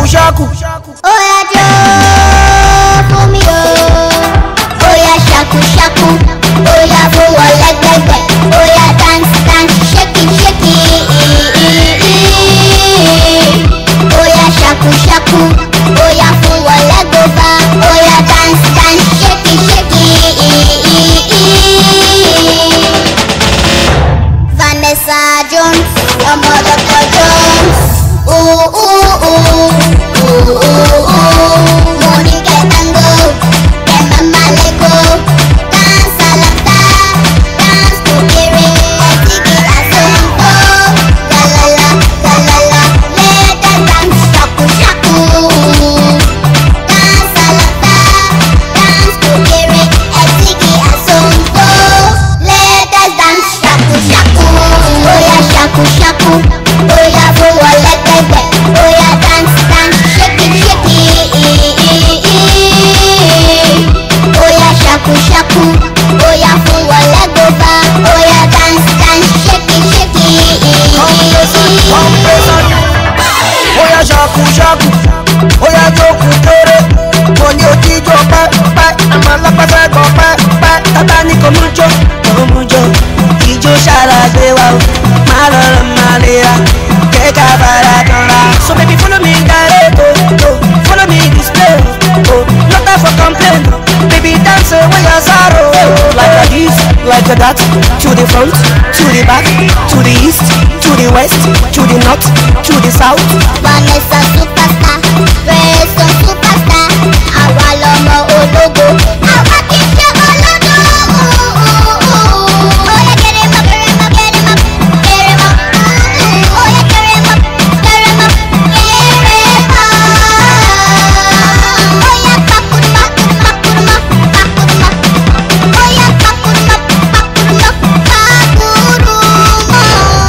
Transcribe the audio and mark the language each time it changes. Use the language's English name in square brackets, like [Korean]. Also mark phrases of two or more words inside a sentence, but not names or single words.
[Yoruba] shaku. Oya jo fún mi o. Oya shaku shaku. Oya fowó lẹ́gbẹ̀gbẹ̀. [English] Oya dance dance shake it shake it. [Yoruba] Oya shaku shaku. Oya fowó lẹ́gbẹ̀gbà. [English] Oya dance dance shake it shake it. [Yoruba] Vanessa Jones, ọmọ Dr. Jones. [English] Ooh ooh ooh. Monica Tango, Mama Lego, dance alata, dance to kere, tiki asonto, la la la, let us dance shaku shaku. Dance alata, dance to kere, tiki asonto, let us dance shaku shaku. [Yoruba] Oya shaku shaku, oya fowó lẹ́gbẹ̀gbẹ̀, oya [English] dance dance shake it [Yoruba] shake it. Oya shaku shaku, oya fowó lẹ́gbẹ̀gbà, oya [English] dance dance shake it [Yoruba] shake it. Oya shaku shaku, oya joku kere. Mo ní òjíjó pẹ́pẹ́, àmọ́ lápẹ́sẹ̀ gan pẹ́pẹ́. Tata ní kò mú jó, ìjó ṣàlàyé wa o. Má lọ́rọ̀ má lè ra, kéka bàrà kan ra. [English] So baby follow me direct, follow me display, no time for complain. Baby dance away your sorrow. Like a this, like a that, to the front, to the back, to the east, to the west, to the north, to the south. Vanessa superstar, Preston superstar, [Yoruba] àwa lọmọ ológo, àwa kì í ṣe olódo. Oya kere mọ kere mọ kere mọ kere mọ. Oya kere mọ kere mọ kere mọ. Oya pakuruma pakuruma pakuruma. Oya pakuruma pakuruma pakuruma.